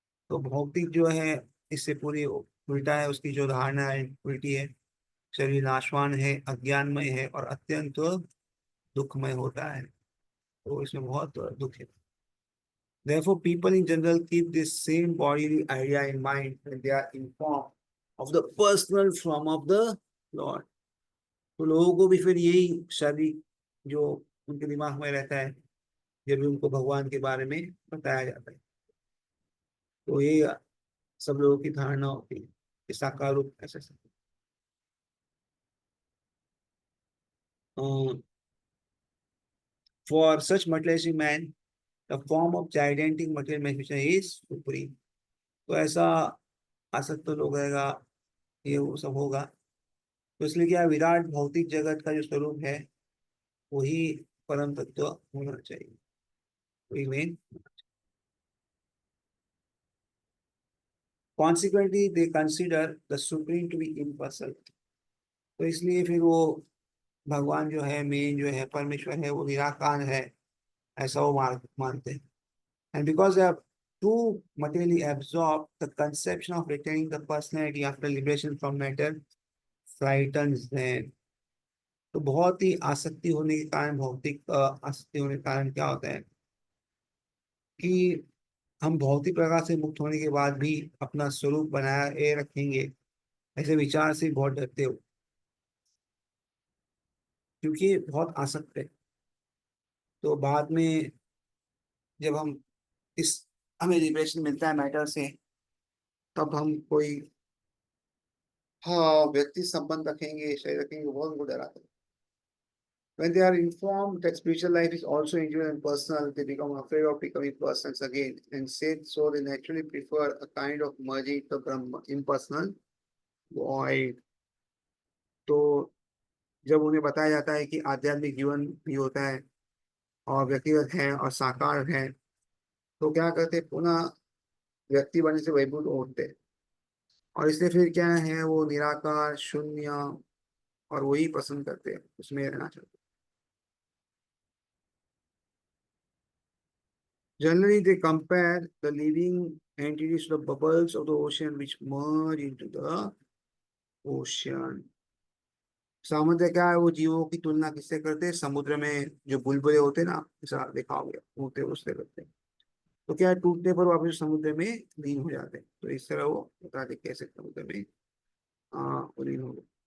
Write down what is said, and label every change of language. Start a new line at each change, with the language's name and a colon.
Hindi: तो भौतिक जो है इससे पूरी उल्टा है, उसकी जो धारणा है उल्टी है। शरीर नाशवान है, अज्ञानमय है और अत्यंत दुखमय होता है। तो इसमें बहुत दुख है।
English: Therefore, people in general keep this same bodily idea in mind when they are informed of the personal form of the Lord.
Hindi: तो लोगों को भी फिर यही शारीरिक जो उनके दिमाग में रहता है जब भी उनको भगवान के बारे में बताया जाता है। तो ये सब लोगों की धारणा होती है कि साकार रूप ऐसा सब।
English: For such materialistic man, the form of gigantic material manifestation is supreme.
Hindi: तो ऐसा आसक्त लोग रहेगा, ये वो सब होगा। तो इसलिए क्या विराट भौतिक जगत का जो स्वरूप है वही परम तत्व होना चाहिए, वही main.
English: Consequently they consider the supreme to be impersonal.
Hindi: तो इसलिए फिर वो भगवान जो है, मेन जो है, परमेश्वर है, वो निराकार है ऐसा वो मानते हैं।
English: And because they are too materially absorbed, the conception of retaining the personality after liberation from matter frightens them.
Hindi: तो बहुत ही आसक्ति होने के कारण, भौतिक आसक्ति होने के कारण क्या होता है कि हम भौतिक प्रकार से मुक्त होने के बाद भी अपना स्वरूप बनाए रखेंगे, ऐसे विचार से बहुत डरते हो क्योंकि ये बहुत आसक्त है। तो बाद में जब हम इस हमें लिबरेशन मिलता है मैटर से, तब हम कोई हाँ व्यक्ति संबंध रखेंगे, शरीर रखेंगे, बहुत उनको डराते हैं।
English: When they are informed that spiritual life is also individual and personal, they become afraid of becoming persons again, and said so they naturally prefer a kind of merging the Brahma, impersonal void.
Hindi: तो जब उन्हें बताया जाता है कि आध्यात्मिक जीवन भी होता है और व्यक्तिगत है और साकार है, तो क्या करते हैं, पुनः व्यक्ति बनने से वैभव उठते हैं। और इसलिए फिर क्या है, वो निराकार शून्य और वही पसंद करते हैं, उसमें रहना चाहते हैं।
English: Generally, they compare the living entities to the bubbles of the ocean which merge into the ocean.
Hindi: सामान्य क्या है, वो जीवों की तुलना किससे करते हैं, समुद्र में जो बुलबुले होते हैं ना, ऐसा देखा हो गया, होते उससे करते हैं। तो क्या है, टूटने पर वापस समुद्र में लीन हो जाते हैं। तो इस तरह वो बताते कैसे समुद्र में लीन हो गए।